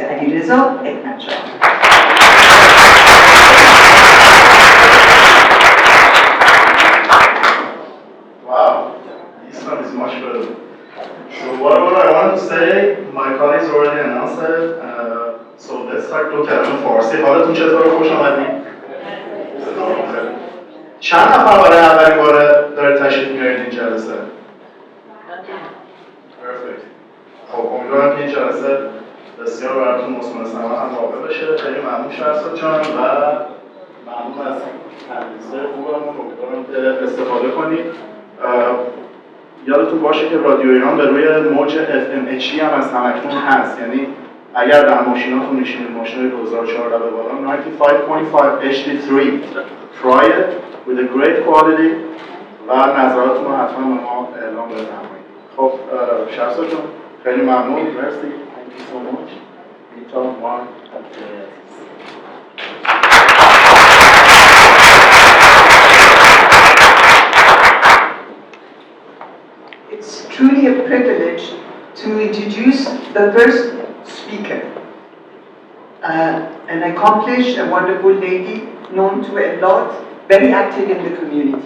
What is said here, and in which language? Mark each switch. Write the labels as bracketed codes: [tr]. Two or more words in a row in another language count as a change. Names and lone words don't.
[en] Alireza Eknatjan. Wow, this one is much better. So what I want to say, my colleagues already announced it. So let's start to [fa] کلمه فارسی. حالتون چطوره؟ خوش آمدید. چند نفر برای اولین بار دارید تشریف میارید این جلسه؟ Perfect. خب امیدوارم که این جلسه بسیار براتون مثمر ثمر هم واقع بشه. خیلی ممنون شهرزاد جان و ممنون از تدریس‌های خوبمون. امیدوارم که استفاده کنید. یادتون باشه که رادیو ایران به روی موج FM HD هم از همکنون هست، یعنی اگر در ماشیناتون میشینید ماشین 2014 به بالا 95.5 HD3 [en] try it with a great quality [fa] و نظراتتون رو حتما به ما اعلام بفرمایید. خب شهرزاد جان خیلی ممنون، مرسی. [en] Thank you so much. Bita, one, It's truly a privilege to introduce the first speaker, an accomplished and wonderful lady, known to a lot, very active in the community.